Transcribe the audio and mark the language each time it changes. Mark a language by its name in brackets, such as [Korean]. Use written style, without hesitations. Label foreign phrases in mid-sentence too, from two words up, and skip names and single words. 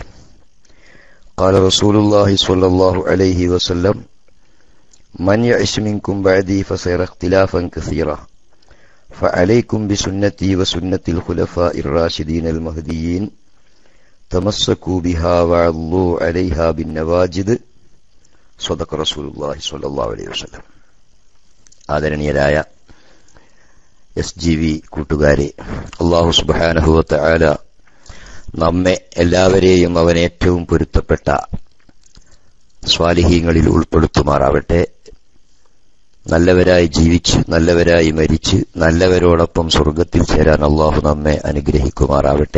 [Arabic] قال رسول الله صلى الله عليه وسلم من يعش منكم بعدي فسيرى اختلافا كثيرا فعليكم بسنتي وسنة الخلفاء الراشدين المهديين تمسكوا بها وعضوا عليها بالنواجذ. صدق رسول الله صلى الله عليه وسلم. [Malayalam] ആദരണീയരായ SGV കൂട്ടുകാരെ, അല്ലാഹു [Arabic] سبحانه وتعالى [Malayalam] നമ്മെ എല്ലാവരെയും അവൻ ഏറ്റവും പൊരുത്തപ്പെട്ട സ്വാലിഹീങ്ങളിൽ ഉൾപ്പെടുത്തുമാറാവട്ടെ. നല്ലവരായി ജീവിച്ച് നല്ലവരായി മരിച്ച് നല്ലവരോടൊപ്പം സ്വർഗത്തിൽ ചേരാൻ അല്ലാഹു നമ്മെ അനുഗ്രഹിക്കുമാറാവട്ടെ.